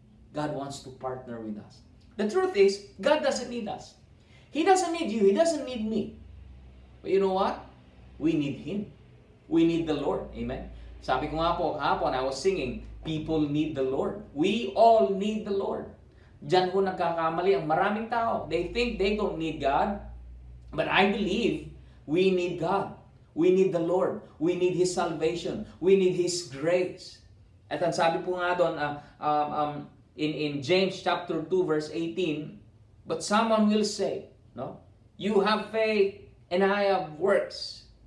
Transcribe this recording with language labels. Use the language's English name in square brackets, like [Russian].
[English] God wants to partner with us. The truth is, God doesn't need us. He doesn't need you. He doesn't need me. But you know what? We need Him. We need the Lord. Amen. Sabi ko nga po, kahapon, I was singing, people need the Lord. We all need the Lord. [Filipino] Diyan ho nagkakamali ang maraming tao. [English] They think they don't need God. But I believe we need God. We need the Lord. We need His salvation. We need His grace. [Filipino] At ang sabi po nga doon, [English] in James chapter 2 verse 18, but someone will say, no, you have faith and I have works.